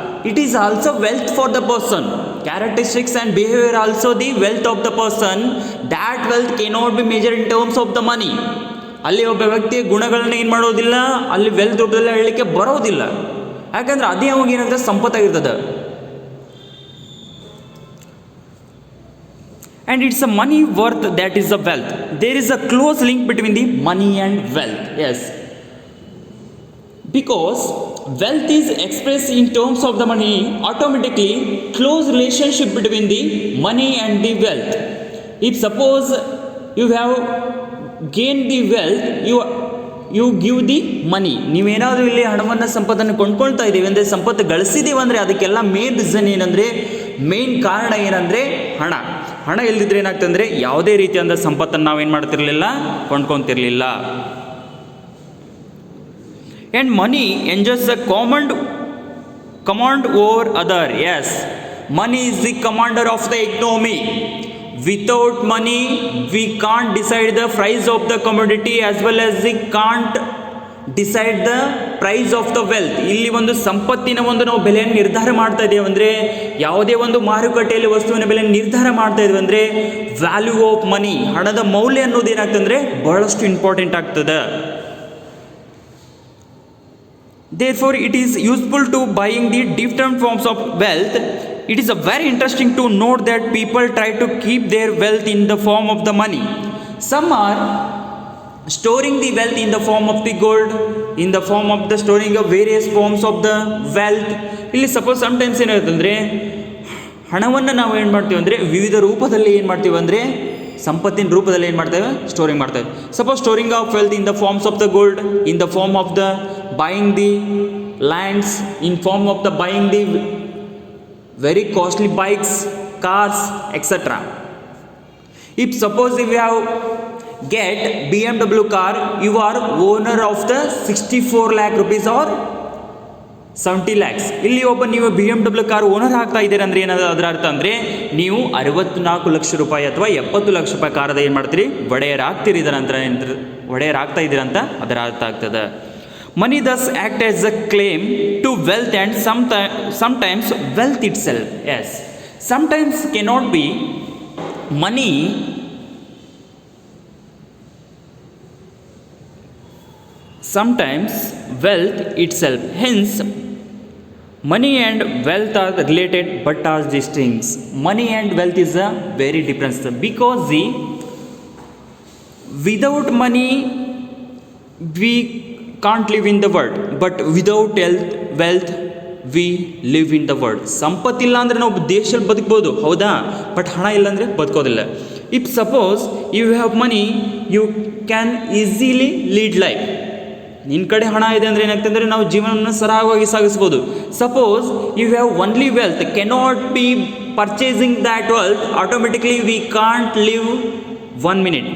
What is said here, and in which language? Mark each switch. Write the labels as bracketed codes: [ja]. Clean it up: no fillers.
[en] It is also wealth for the person. Characteristics and behaviour also the wealth of the person. That wealth cannot be measure in terms of the money. [kn] ಅಲ್ಲಿ ಒಬ್ಬ ವ್ಯಕ್ತಿಯ ಗುಣಗಳನ್ನ ಏನು ಮಾಡೋದಿಲ್ಲ, ಅಲ್ಲಿ wealth ರೂಪದಲ್ಲಿ ಹೇಳಲಿಕ್ಕೆ ಬರೋದಿಲ್ಲ. ಯಾಕಂದ್ರೆ ಅದೇ ಅವಾಗ ಏನಾಗ್ತದೆ, ಸಂಪತ್ತಾಗಿರ್ತದೆ. [en] And it's a money worth that is the wealth. There is a close link between the money and wealth. Yes, because wealth is expressed in terms of the money, automatically close relationship between the money and the wealth. If suppose you have gained the wealth, you give the money. [kn] ನೀವೇನಾದರೂ ಇಲ್ಲಿ ಹಣವನ್ನು ಸಂಪತ್ತನ್ನು ಕೊಂಡ್ಕೊಳ್ತಾ ಇದ್ದೀವಿ ಅಂದರೆ, ಸಂಪತ್ತು ಗಳಿಸಿದ್ದೀವಿ ಅಂದರೆ ಅದಕ್ಕೆಲ್ಲ main reason ಏನಂದರೆ, ಮೇನ್ ಕಾರಣ ಏನಂದರೆ ಹಣ ಇಲ್ಲದಿದ್ದರೆ ಏನಾಗ್ತದೆ ಅಂದರೆ ಯಾವುದೇ ರೀತಿಯಾದ ಸಂಪತ್ತನ್ನು ನಾವೇನು ಮಾಡ್ತಿರಲಿಲ್ಲ, ಕೊಂಡ್ಕೊತಿರಲಿಲ್ಲ. [en] And money enjoys a command over other. Yes, money is the commander of the economy. Without money we can't decide the price of the commodity as well as we can't decide the price of the wealth. [kn] ಇಲ್ಲಿ ಒಂದು ಸಂಪತ್ತಿನ ಒಂದು ನಾವು ಬೆಲೆಯನ್ನು ನಿರ್ಧಾರ ಮಾಡ್ತಾ ಇದ್ದೇವೆ ಅಂದರೆ, ಯಾವುದೇ ಒಂದು ಮಾರುಕಟ್ಟೆಯಲ್ಲಿ ವಸ್ತುವಿನ ಬೆಲೆಯನ್ನು ನಿರ್ಧಾರ ಮಾಡ್ತಾ ಇದ್ದೀವಿ ಅಂದರೆ, [en] value of money, [kn] ಹಣದ ಮೌಲ್ಯ ಅನ್ನೋದು ಏನಾಗ್ತದೆ ಅಂದರೆ ಬಹಳಷ್ಟು ಇಂಪಾರ್ಟೆಂಟ್ ಆಗ್ತದೆ. [en] Therefore, it is useful to buying the different forms of wealth. It is a very interesting to note that people try to keep their wealth in the form of the money. Some are storing the wealth in the form of the gold, in the form of the storing of various forms of the wealth. [kn] ಇಲ್ಲಿ suppose sometimes ಏನಾಗುತ್ತೆ ಅಂದರೆ, ಹಣವನ್ನು ನಾವು ಏನು ಮಾಡ್ತೀವಿ ಅಂದರೆ ವಿವಿಧ ರೂಪದಲ್ಲಿ ಏನು ಮಾಡ್ತೀವಿ ಅಂದರೆ ಸಂಪತ್ತಿನ ರೂಪದಲ್ಲಿ ಏನು ಮಾಡ್ತೇವೆ, ಸ್ಟೋರಿಂಗ್ ಮಾಡ್ತೇವೆ. Suppose storing of wealth in the forms of the gold, in the form of the [en] buying the lands, in form of the buying the very costly bikes, cars, etc. If suppose if you have get BMW car, you are owner of the 64 lakh rupees or 70 lakhs. [kn] ಇಲ್ಲಿ ಒಬ್ಬ ನೀವು BMW car owner ಆಗ್ತಾ ಇದ್ದೀರ ಅಂದರೆ ಏನಾದ್ರು ಅದರ ಅರ್ಥ ಅಂದರೆ ನೀವು 64 ಲಕ್ಷ ರೂಪಾಯಿ ಅಥವಾ 70 ಲಕ್ಷ ರೂಪಾಯಿ ಕಾರದ ಏನು ಮಾಡ್ತೀರಿ, ಒಡೆಯರಾಗ್ತೀರಿ. ಇದರ ನಂತರ ಒಡೆಯರಾಗ್ತಾ ಇದ್ದೀರಂತ ಅದರ ಅರ್ಥ ಆಗ್ತದೆ. [en] Money thus act as a claim to wealth and sometimes wealth itself. Yes, sometimes cannot be money. Sometimes wealth itself. Hence, money and wealth are related but are distinct. Money and wealth is a very different because without money we can't live in the world, but without wealth we live in the world. [kn] ಸಂಪತ್ತಿಲ್ಲ ಅಂದರೆ ನಾವು ದೇಶದಲ್ಲಿ ಬದುಕ್ಬೋದು, ಹೌದಾ, but ಹಣ ಇಲ್ಲ ಅಂದರೆ ಬದುಕೋದಿಲ್ಲ. [en] If suppose you have money you can easily lead life. [kn] ನಿನ್ನ ಕಡೆ ಹಣ ಇದೆ ಅಂದರೆ ಏನಾಗ್ತದೆ ಅಂದರೆ ನಾವು ಜೀವನವನ್ನು ಸರಾಗವಾಗಿ ಸಾಗಿಸ್ಬೋದು. [en] Suppose you have only wealth cannot be purchasing that wealth, automatically we can't live 1 minute.